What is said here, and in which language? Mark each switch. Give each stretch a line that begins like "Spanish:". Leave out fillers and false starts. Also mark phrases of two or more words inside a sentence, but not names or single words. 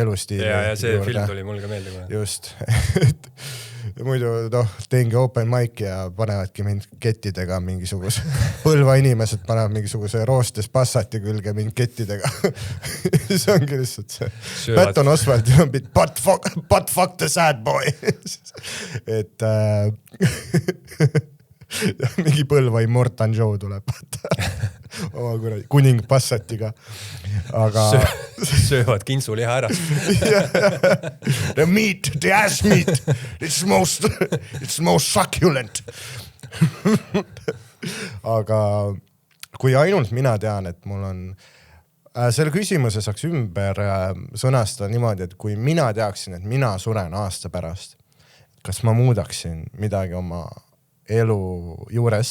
Estonian: Ja see film tuli mul ka meeldima. Just. muidu teengi
English: open mic'i
Estonian: ja panevadki mind kettidega mingisuguse, Põlva inimesed panevad mingisuguse roostes Passati külge mind kettidega. See ongi lihtsalt see. Patton Oswaldil on
English: bit but fuck the sad boy.
Estonian: Et mingi Põlva Immortan Joe tuleb. Oma kuradi kuning Passatiga. Aga söövad kintsuliha ära.
English: The meat, the ass meat, it's most succulent.
Estonian: Aga kui ainult mina tean, et mul on selle küsimuse saaks ümber sõnastada niimoodi, et kui mina teaksin, et mina suren aasta pärast, kas ma muudaksin midagi oma elu juures?